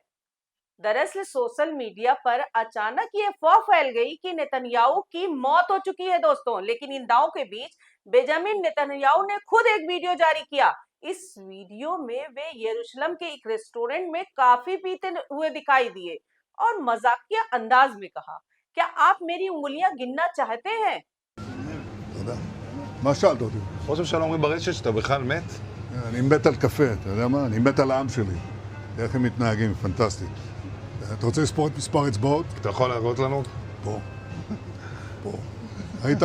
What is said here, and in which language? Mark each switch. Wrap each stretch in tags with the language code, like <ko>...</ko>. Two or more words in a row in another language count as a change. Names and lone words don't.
<hi>दरअसल</hi> <en>social media</en> <hi>पर अचानक ये अफवाह फैल गई कि नेतन्याहू की मौत हो चुकी है दोस्तों। लेकिन इन दावों के बीच बेंजामिन नेतन्याहू ने खुद एक वीडियो जारी किया। इस वीडियो में वे यरूशलेम के एक रेस्टोरेंट में काफी पीते हुए दिखाई दिए और मजाकिया अंदाज में कहा, क्या आप मेरी उंगलियां गिनना चाहते हैं?</hi> <he>תודה. מה שאלת אותי? ראש הממשלה אומרים ברשת שאתה בכלל מת? אני מת על קפה, אתה יודע מה? אני מת על העם שלי. איך הם מתנהגים, פנטסטי. אתה רוצה לספור את מספר אצבעות? אתה יכול להראות לנו? פה. פה. ראית?</he>